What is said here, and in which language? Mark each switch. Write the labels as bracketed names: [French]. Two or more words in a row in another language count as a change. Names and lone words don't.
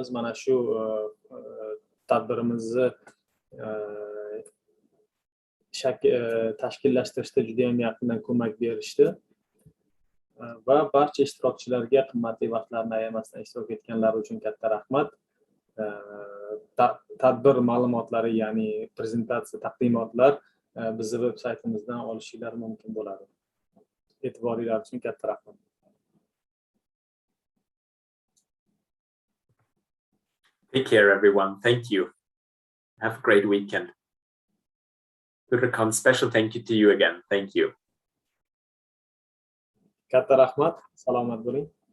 [Uzbek] Mana shu tadbirimizni tashkillashtirishda juda ham yaqindan ko'mak berishdi va barcha ishtirokchilarga qimmatli vaqtlarini ayamasdan ishtirok etganlari uchun katta rahmat. Tadbir ma'lumotlari, ya'ni prezentatsiya, taqdimotlar bizni veb-saytimizdan olishingiz mumkin bo'ladi. E'tiboringiz uchun katta rahmat. [English] Take care, everyone. Thank you. Have a great weekend. Gudrakon, special thank you to you again. Thank you. [Uzbek] Katta rahmat. Salomat bo'ling.